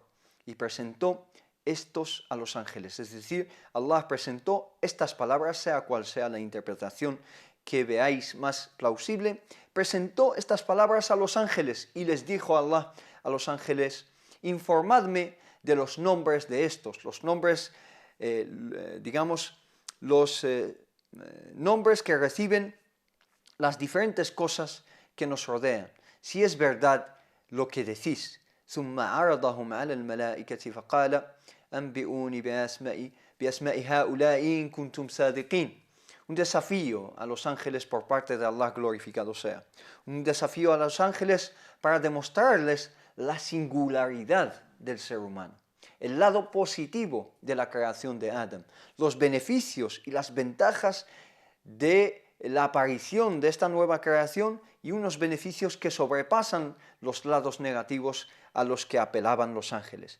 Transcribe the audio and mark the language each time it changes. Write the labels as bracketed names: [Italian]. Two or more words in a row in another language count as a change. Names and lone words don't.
[Spanish] Y presentó estos a los ángeles, es decir, Allah presentó estas palabras, sea cual sea la interpretación que veáis más plausible, presentó estas palabras a los ángeles y les dijo Allah a los ángeles: informadme de los nombres de estos, los nombres, los nombres que reciben las diferentes cosas que nos rodean, si es verdad lo que decís. [Arabic] ثم عرضهم على الملائكة فقال أنبئوني بأسماء هؤلاء إن كنتم صادقين. [Spanish] Un desafío a los ángeles por parte de Allah, glorificado sea. Un desafío a los ángeles para demostrarles la singularidad del ser humano, el lado positivo de la creación de Adam, los beneficios y las ventajas de la aparición de esta nueva creación y unos beneficios que sobrepasan los lados negativos a los que apelaban los ángeles.